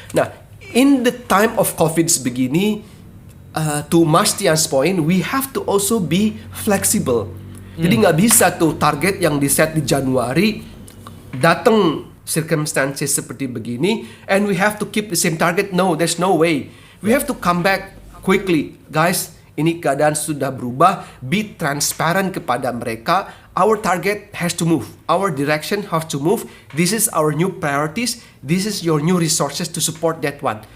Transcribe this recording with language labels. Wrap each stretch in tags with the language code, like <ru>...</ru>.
<en>Nah, in the time of COVID begini, to Mas Tian's point, we have to also be flexible.</en> <id>Jadi nggak bisa tuh target yang di-set di Januari, datang circumstances seperti begini,</id> <en>and we have to keep the same target. No, there's no way. We have to come back quickly.</en> <id>Guys, ini keadaan sudah berubah.</id> <en>Be transparent</en> <id>kepada mereka.</id> <en>Our target has to move. Our direction has to move. This is our new priorities. This is your new resources to support that one.</en>